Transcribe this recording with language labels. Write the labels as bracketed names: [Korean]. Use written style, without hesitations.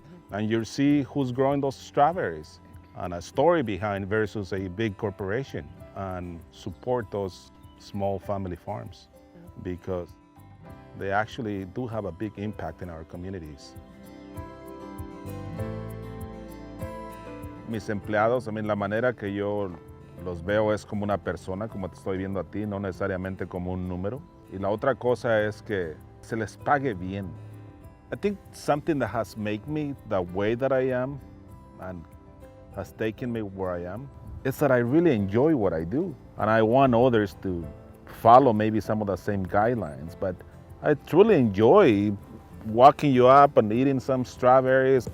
[English] And you'll see who's growing those strawberries and a story behind versus a big corporation, and support those small family farms because they actually do have a big impact in our communities. [Spanish] Mis empleados, la manera que yo los veo es como una persona, como te estoy viendo a ti, no necesariamente como un número. Y la otra cosa es que se les pague bien. [English] I think something that has made me the way that I am and has taken me where I am is that I really enjoy what I do. And I want others to follow maybe some of the same guidelines, but I truly enjoy walking you up and eating some strawberries.